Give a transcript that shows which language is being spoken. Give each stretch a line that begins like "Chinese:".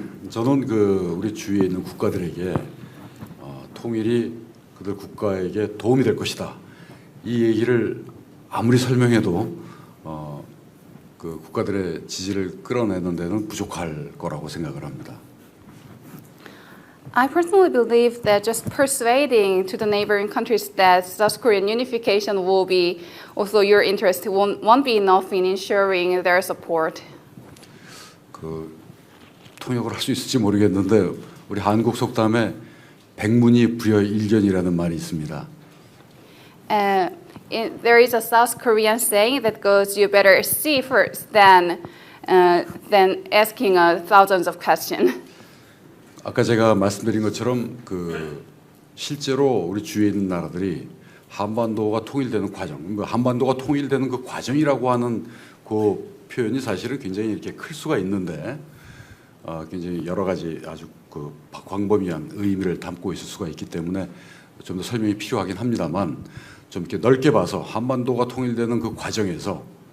Korean: 저는 우리 주위에 있는 국가들에게 통일이 그들 국가에게 도움이 될 것이다. 이 얘기를 아무리 설명해도 그 국가들의 지지를 끌어내는 데는 부족할 거라고 생각을 합니다.
English: I personally believe that just persuading to the neighboring countries that South Korean unification will be also your interest won't be enough in ensuring their support.
Korean: 통역을 할 수 있을지 모르겠는데 우리 한국 속담에 백문이 불여일견이라는 말이 있습니다.
English: There is a South Korean saying that goes, "You better see first than asking thousands of questions."
Korean: 아까 제가 말씀드린 것처럼 실제로 우리 주위에 있는 나라들이 한반도가 통일되는 과정, 한반도가 통일되는 그 과정이라고 하는 그 표현이 사실은 굉장히 이렇게 클 수가 있는데 굉장히 여러 가지 아주 광범위한 의미를 담고 있을 수가 있기 때문에 좀 더 설명이 필요하긴 합니다만 좀 이렇게 넓게 봐서 한반도가 통일되는 그 과정에서